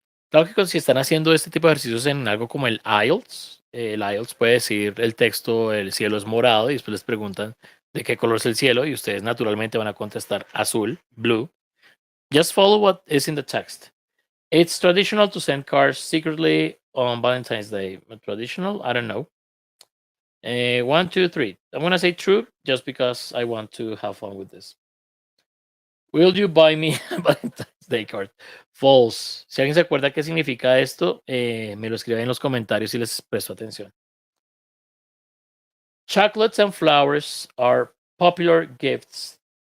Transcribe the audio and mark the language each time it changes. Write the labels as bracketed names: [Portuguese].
[Spanish] Claro que si están haciendo este tipo de ejercicios en algo como el IELTS puede decir el texto, el cielo es morado, y después les preguntan de qué color es el cielo, y ustedes naturalmente van a contestar azul, blue. [English] Just follow what is in the text. It's traditional to send cards secretly on Valentine's Day. Traditional? I don't know. 1, 2, 3. I'm gonna say true just because I want to have fun with this. Will you buy me a Valentine's Day card? False. [Spanish] Si alguien se acuerda qué significa esto, me lo escribe en los comentarios y les presto atención. [English] Chocolates and flowers are popular gifts.